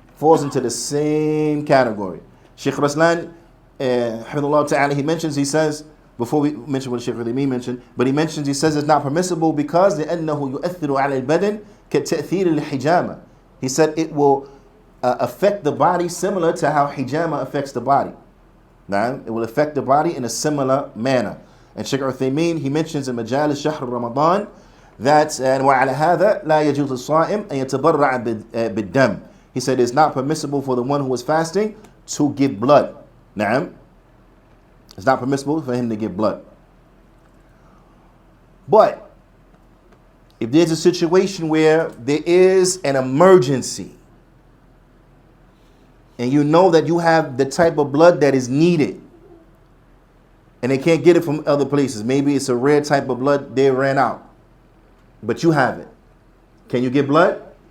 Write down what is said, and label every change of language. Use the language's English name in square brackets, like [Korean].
[English] Falls into the same category. Shaykh Raslan, hafidhullah ta'ala, he mentions, he says, before we mention what Shaykh Uthaymeen mentioned, but he mentions, he says it's not permissible because [Arabic] لأنه يؤثر على البدن كتأثير الحجامة. [English] He said it will affect the body similar to how hijama affects the body. Now, it will affect the body in a similar manner. And Shaykh Uthaymeen, he mentions in Majalis Shahr Ramadan [Arabic] that وعلى هذا لا يجوز الصائم أن يتبرع بالدم. He said it's not permissible for the one who is fasting to give blood. نعم. [English] It's not permissible for him to give blood. But if there's a situation where there is an emergency and you know that you have the type of blood that is needed and they can't get it from other places, maybe it's a rare type of blood, they ran out, but you have it. Can you get blood?